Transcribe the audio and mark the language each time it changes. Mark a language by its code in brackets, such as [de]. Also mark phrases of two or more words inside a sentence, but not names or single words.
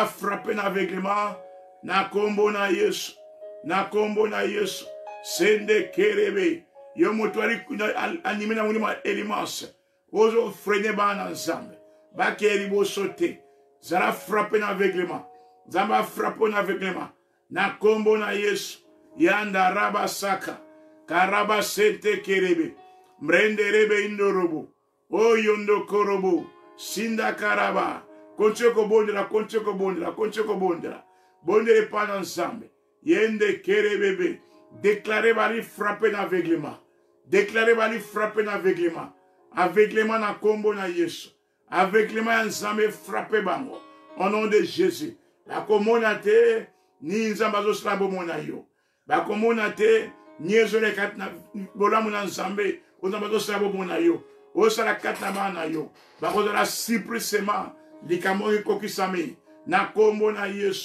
[ln] frappé na aveuglement na kombo na Yesu na kombo na Yesu Sende Kerebe yo motwari animé na molimo na Elimas ozo freiner bana nzambe bakeri bosote zara frappé na aveuglement zamba frappé na aveuglement na kombo na Yesu yanda raba saka karaba sente kerebe mrende rebe indorobo oyondo korobo sinda karaba koncheko bondela bondele pana nzambe yende kerebebe déclarer bali frappé na aveuglement déclarer bali frappé na aveuglement aveuglement na kombo na Yesu aveuglement ya nzambe frappé bango [fr] au nom de Jésus [ln] bakomona te ni nzambe azosala bomoi na yo bakomona te ni ezole kati na bolamu na nzambe nzambe azosala bomoi na yo osala kati na bana na yo bakozala suppressement likambo ekokisami na kombo na Yesu